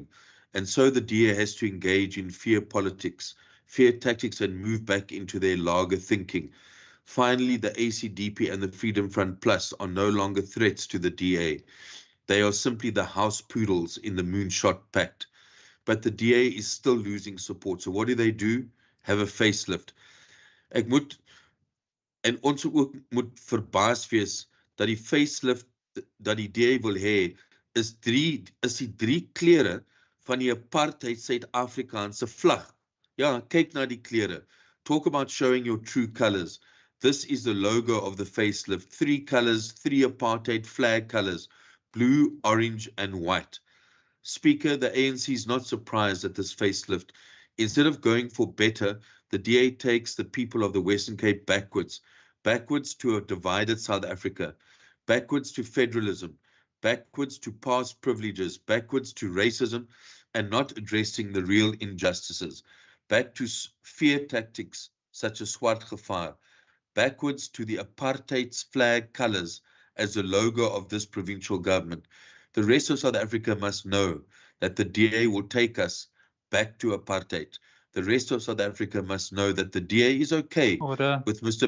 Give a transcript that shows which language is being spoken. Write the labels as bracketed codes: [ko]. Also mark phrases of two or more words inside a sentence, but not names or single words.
[en] And so the DA has to engage in fear politics, fear tactics, and move back into their lager thinking. Finally, the ACDP and the Freedom Front Plus are no longer threats to the DA. They are simply the house poodles in the Moonshot Pact. But the DA is still losing support. So what do? Have a facelift. [af] Ek moet en ons ook moet verbaas wees dat die facelift dat die DA wil hê is die drie kleure van die apartheid Suid-Afrikaanse vlag. Ja, kyk na die kleure. [en] Talk about showing your true colors. This is the logo of the facelift. 3 colors, 3 apartheid flag colors, blue, orange, and white. Speaker, the ANC is not surprised at this facelift. Instead of going for better, the DA takes the people of the Western Cape backwards to a divided South Africa, backwards to federalism, backwards to past privileges, backwards to racism, and not addressing the real injustices, back to fear tactics such as [af] swart gevaar, [en] backwards to the apartheid's flag colors as the logo of this provincial government. The rest of South Africa must know that the DA will take us back to apartheid. The rest of South Africa must know that the DA is okay with Mr.